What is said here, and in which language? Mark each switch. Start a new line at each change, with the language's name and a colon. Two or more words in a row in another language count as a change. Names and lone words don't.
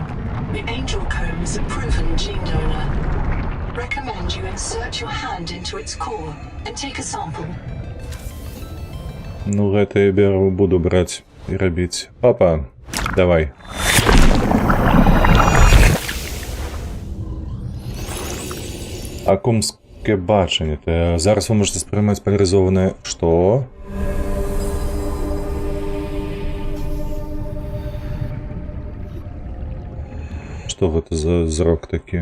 English: The angel comb is a proven gene donor. Recommend you insert your hand into its core and take a sample.
Belarusian: Ну, гэта я беру, буду браць і рабіць. Папа, давай. Акумскае бачанне.
Ukrainian: Зараз вы можете сприймаць поляризованное...
Belarusian: Што? Што гэта за зрок такі?